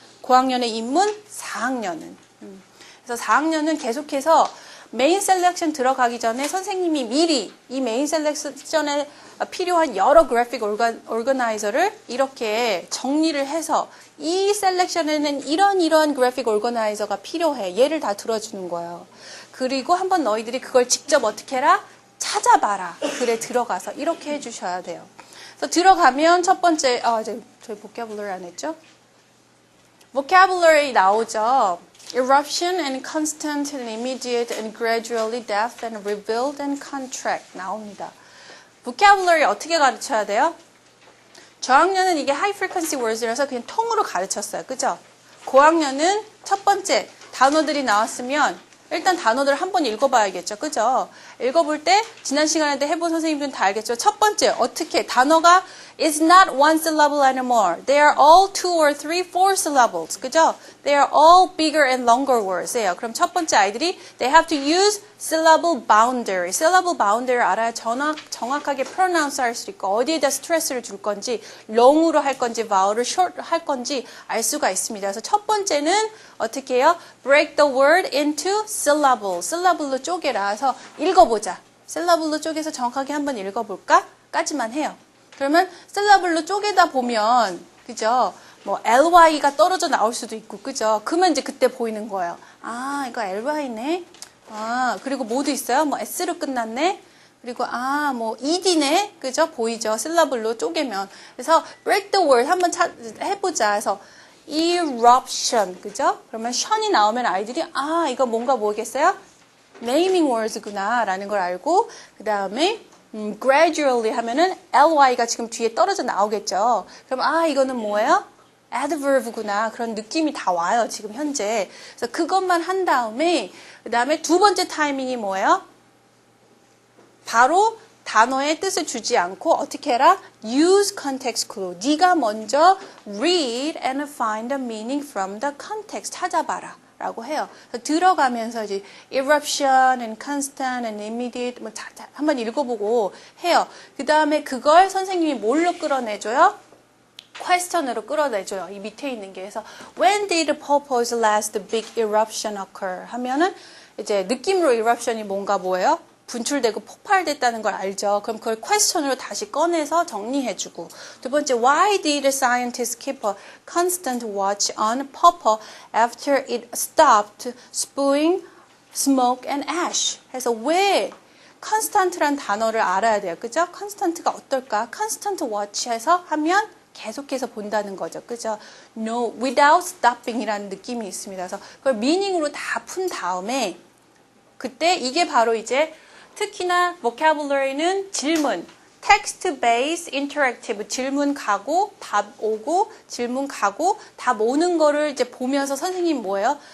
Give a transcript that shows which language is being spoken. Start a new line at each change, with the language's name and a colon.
Korean: 고학년의 인문 4학년은. 그래서 4학년은 계속해서 메인 셀렉션 들어가기 전에 선생님이 미리 이 메인 셀렉션에 필요한 여러 그래픽 오거나이저를 이렇게 정리를 해서 이 셀렉션에는 이런 그래픽 오거나이저가 필요해. 얘를 다 들어주는 거예요. 그리고 한번 너희들이 그걸 직접 어떻게 해라? 찾아봐라. 글에 들어가서 이렇게 해주셔야 돼요. 그래서 들어가면 첫 번째, 저희 vocabulary 안 했죠? vocabulary 나오죠.
English: Eruption and constant and immediate and gradually death and rebuild and contract 나옵니다.
Korean: vocabulary 어떻게 가르쳐야 돼요? 저학년은 이게 high frequency words라서 그냥 통으로 가르쳤어요. 그죠? 고학년은 첫 번째 단어들이 나왔으면 일단 단어들을 한번 읽어봐야겠죠. 그죠? 읽어볼 때 지난 시간에 해본 선생님들은 다 알겠죠. 첫 번째 어떻게 단어가
English: is not one syllable anymore. They are all two or three, four syllables.
Korean: 그죠?
English: They are all bigger and longer words예요.
Korean: 그럼 첫 번째 아이들이
English: they have to use syllable boundary.
Korean: syllable boundary를 알아야 정확하게 pronounce 할 수 있고 어디에다 스트레스를 줄 건지 long으로 할 건지 vowel을 short 할 건지 알 수가 있습니다. 그래서 첫 번째는 어떻게 해요?
English: break the word into syllable.
Korean: syllable로 쪼개라. 그래서 읽어보자. syllable로 쪼개서 정확하게 한번 읽어볼까? 까지만 해요. 그러면 syllable로 쪼개다 보면 그죠? 뭐 ly가 떨어져 나올 수도 있고 그죠? 그러면 이제 그때 보이는 거예요. 아 이거 ly네. 아 그리고 뭐도 있어요? 뭐 s로 끝났네. 그리고 뭐 ed네. 그죠? 보이죠? syllable로 쪼개면. 그래서
English: break the word
Korean: 한번 해보자. 그래서 eruption 그죠? 그러면 션이 나오면 아이들이 이거 뭔가 뭐겠어요? naming words구나 라는 걸 알고 그 다음에 gradually 하면은 ly가 지금 뒤에 떨어져 나오겠죠. 그럼 이거는 뭐예요? adverb구나. 그런 느낌이 다 와요. 지금 현재. 그래서 그것만 한 다음에 그 다음에 두 번째 타이밍이 뭐예요? 바로 단어의 뜻을 주지 않고 어떻게 해라?
English: Use context clue.
Korean: 네가 먼저
English: read and find the meaning from the context.
Korean: 찾아봐라. 라고 해요. 들어가면서 이제
English: eruption and constant and immediate
Korean: 뭐 한번 읽어보고 해요. 그 다음에 그걸 선생님이 뭘로 끌어내줘요? question으로 끌어내줘요. 이 밑에 있는 게. 그래서
English: when did the purpose last big eruption occur?
Korean: 하면은 이제 느낌으로 eruption이 뭔가 뭐예요? 분출되고 폭발됐다는 걸 알죠. 그럼 그걸 question으로 다시 꺼내서 정리해주고. 두 번째,
English: why did scientists keep a constant watch on purple after it stopped spewing smoke and ash?
Korean: 해서 왜 constant란 단어를 알아야 돼요. 그죠? constant가 어떨까? constant watch해서 하면 계속해서 본다는 거죠. 그죠?
English: No, without stopping
Korean: 이라는 느낌이 있습니다. 그래서 그걸 meaning으로 다 푼 다음에 그때 이게 바로 이제 특히나 vocabulary는 질문, text based interactive 질문 가고 답 오고 질문 가고 답 오는 거를 이제 보면서 선생님 뭐예요?